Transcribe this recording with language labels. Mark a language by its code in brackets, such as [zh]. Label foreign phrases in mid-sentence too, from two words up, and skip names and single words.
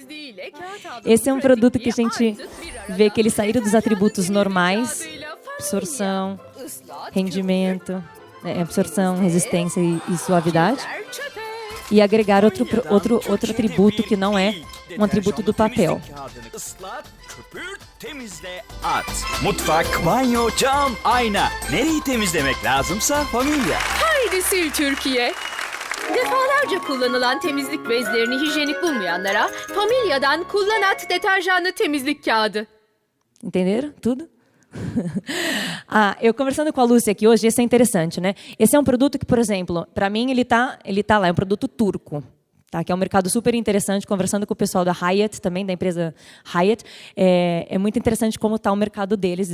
[pt] Esse é um produto que a gente vê que eles saíram dos atributos normais, absorção, rendimento, absorção, resistência e suavidade, e agregar outro atributo que não é um atributo do papel. [tr] Mutfak, banyo, cam, ayna. Nereyi temizlemek lazımsa familya. Haydi sil Türkiye. Defalarca kullanılan temizlik bezlerini hijyenik bulmayanlara Familya'dan Kullanat deterjanlı temizlik kağıdı. [pt] Entenderam tudo? Eu conversando com a Lúcia aqui hoje, esse é interessante, né? Esse é um produto que, por exemplo, para mim ele tá lá, é um produto turco, tá? Que é um mercado super interessante. Conversando com o pessoal da Hyatt, também da empresa Hyatt, é muito interessante como está o mercado deles.